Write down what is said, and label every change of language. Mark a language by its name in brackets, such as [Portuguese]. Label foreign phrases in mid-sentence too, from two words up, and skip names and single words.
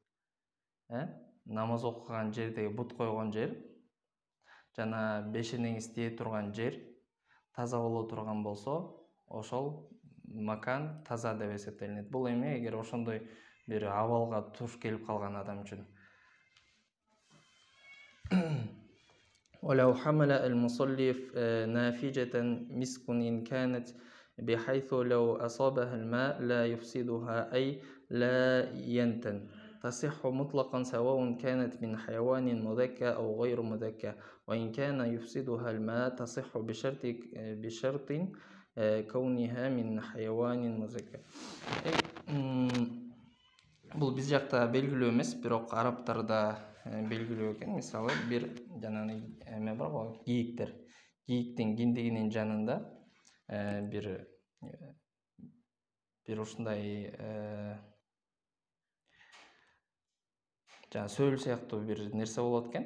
[Kyrgyz] Намаз окуган жердеги бут койгон жер жана бешенеңиз тие турган жер таза боло турган болсо, ошол макан таза деп эсептелинет. Бул эми эгер ошондой бир абалга туш келип калган адам үчүн. [Arabic] ولو حمل المصلي نافجة مسك إن كانت بحيث لو أصابها الماء لا يفسدها أي لا ينتن تصح مطلقا سواء كانت من حيوان مذكى أو غير مذكى وإن كان يفسدها الماء تصح بشرط كونها من حيوان مذكى. [Kyrgyz] Бул биз жакта белгилүү эмес, бирок арабтарда белгилүү экен. Мисалы бир жанагы эме бар го, кийиктер. Кийиктин киндигинин жанында бир ушундай жана сөөл сыяктуу бир нерсе болот экен.